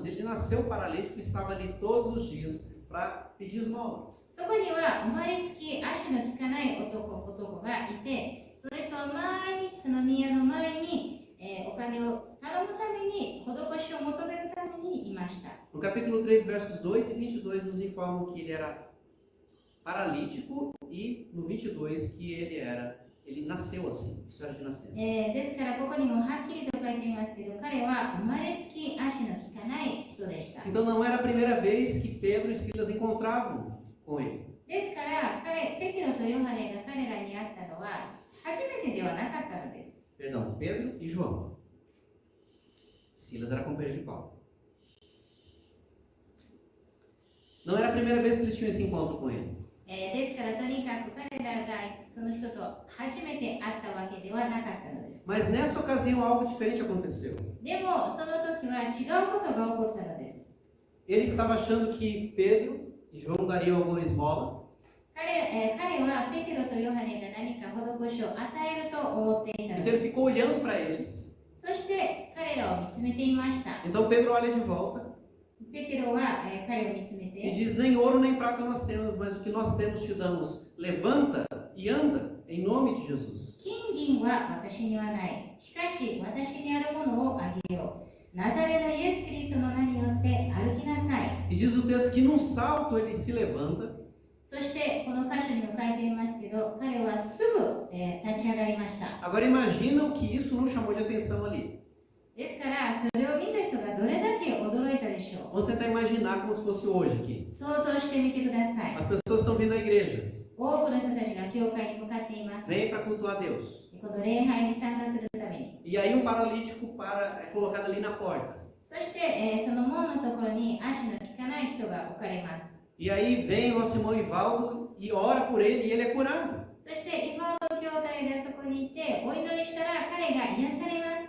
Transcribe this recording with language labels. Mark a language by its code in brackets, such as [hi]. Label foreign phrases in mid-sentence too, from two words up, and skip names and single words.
[pt] Ele nasceu paralítico e estava ali todos os dias para pedir esmola. [ja] そこには生まれつき足の利かない男がいて、その人は毎日その宮の前に、お金を頼むために、施しを求めるためにいました。 [pt] No capítulo 3, versos 2 e 22, nos informam que ele era paralítico e no 22 que ele nasceu assim, história de nascença. [ja] ですからここにもはっきりと書いていますけど、彼は生まれつき足の利かない人でした。 [pt] Então não era a primeira vez que Pedro e Silas encontravam com ele. [ja] ですからペテロとヨハネが彼らに会ったのは初めてではなかったのです。 [pt] Perdão, Pedro e João. Silas era companheiro de Paulo. Não era a primeira vez que eles tinham esse encontro com ele. [ja] ですからとにかく彼らがその人と初めて会ったわけではなかったのです。 [pt] Mas nessa ocasião algo diferente aconteceu. [ja] でもその時は違うことが起こったのです。 [pt] Ele estava achando que Pedro e João dariam alguma esmola. [ja] 彼はペテロとヨハネが何か施しを与えると思っていたの [pt] Então ele [ja] です。 [pt] ficou olhando para eles. [ja] そして彼らを見つめていました。 [pt] Então Pedro olha de volta [ja] ペテロは彼を見つめ [pt] e [ja] て、 [pt] diz: nem ouro nem prata nós temos, mas o que nós temos te damos. Levanta e anda em nome de Jesus. [ja] 金銀は私にはない。しかし私にあるものをあげよう。ナザレのイエス・キリストの名によって歩きなさい。 [pt] E diz o texto que num salto ele se levanta [ja] そしてこの箇所にも書いていますけど、彼はすぐ、立ち上がりました。 [pt] Agora imaginam que isso não chamou de atenção ali. [ja] ですからそれを見た人がどれだけ驚いたでしょ [pt] Vamos tentar imaginar como se fosse hoje aqui. [ja] う。想像してみてください。 [pt] As pessoas estão vindo à igreja, [ja] 多くの人たちが教会に向かっています。 [pt] vêm para cultuar a Deus. [ja] この礼拝に参加するために。 [pt] E aí um paralítico é colocado ali na porta. [ja] そして、その門のところに足の利かない人が置かれます。 [pt] E aí vem o nosso irmão Ivaldo e ora por ele e ele é curado. [ja] そしてイファード兄弟がそこにいてお祈りしたら彼が癒されます。